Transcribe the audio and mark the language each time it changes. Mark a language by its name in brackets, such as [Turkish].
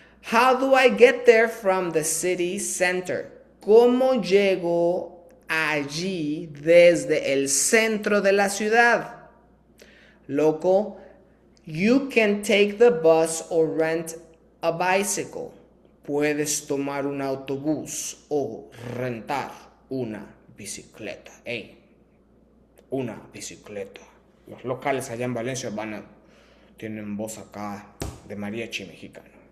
[English] How do I get there from the city center? [Spanish] ¿Cómo llego allí desde el centro de la ciudad? [English] Local. You can take the bus or rent a bicycle. [Spanish] Puedes tomar un autobús o rentar una bicicleta. Una bicicleta. Los locales allá en Valencia tienen voz acá de mariachi mexicano.